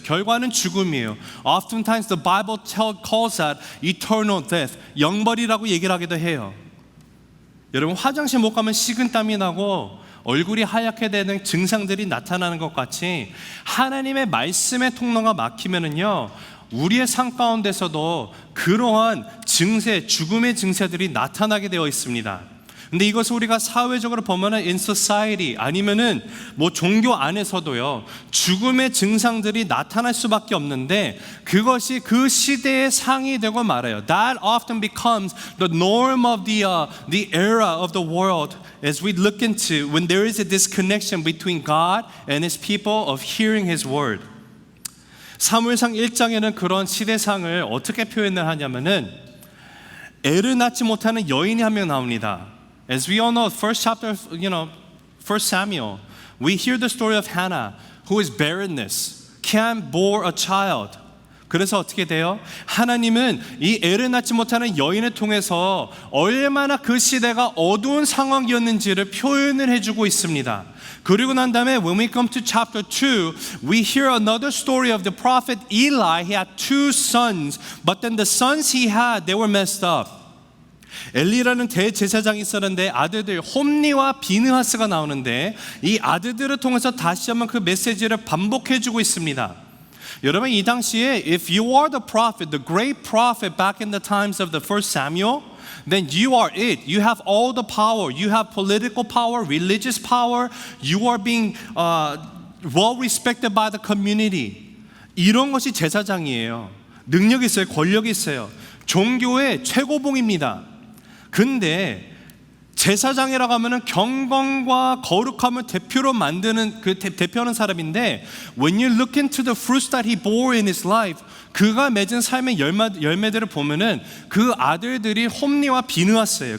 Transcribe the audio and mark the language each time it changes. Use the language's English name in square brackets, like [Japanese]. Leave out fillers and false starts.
[Korean] 결과는 죽음이에요. [English] Oftentimes the Bible calls that eternal death. [Korean] 영벌이라고 얘기를 하기도 해요. 여러분, 화장실 못 가면 식은땀이 나고 얼굴이 하얗게 되는 증상들이 나타나는 것 같이 하나님의 말씀의 통로가 막히면은요, 우리의 삶 가운데서도 그러한 증세, 죽음의 증세들이 나타나게 되어 있습니다. 근데 이것을 우리가 사회적으로 보면은 [English] in society [Korean] 아니면은 뭐 종교 안에서도요, 죽음의 증상들이 나타날 수밖에 없는데 그것이 그 시대의 상이 되고 말아요. [English] That often becomes the norm of the era of the world as we look into when there is a disconnection between God and His people of hearing His word. [Korean] 사무엘상 1장에는 그런 시대상을 어떻게 표현을 하냐면은 애를 낳지 못하는 여인이 한 명 나옵니다. [English] As we all know, first chapter, First Samuel, we hear the story of Hannah, who is barrenness, can't bore a child. [Korean] 그래서 어떻게 돼요? 하나님은 이 애를 낳지 못하는 여인을 통해서 얼마나 그 시대가 어두운 상황이었는지를 표현을 해주고 있습니다. 그리고 난 다음에 [English] when we come to chapter 2, we hear another story of the prophet Eli. He had 2 sons, but then the sons he had, they were messed up. [Korean] 엘리라는 대제사장이 있었는데 아들들 홈니와 비느하스가 나오는데 이 아들들을 통해서 다시 한번 그 메시지를 반복해주고 있습니다. 여러분, 이 당시에 [English] if you are the prophet, the great prophet back in the times of the first Samuel, then you are it. You have all the power. You have political power, religious power. You are being well respected by the community. [Korean] 이런 것이 제사장이에요. 능력이 있어요. 권력이 있어요. 종교의 최고봉입니다. 근데 제사장이라고 하면은 경건과 거룩함을 대표로 만드는 대표하는 사람인데 [English] when you look into the fruits that he bore in his life, [Korean] 그가 맺은 삶의 열매들을 보면은 그 아들들이 홈니와 비느하스예요.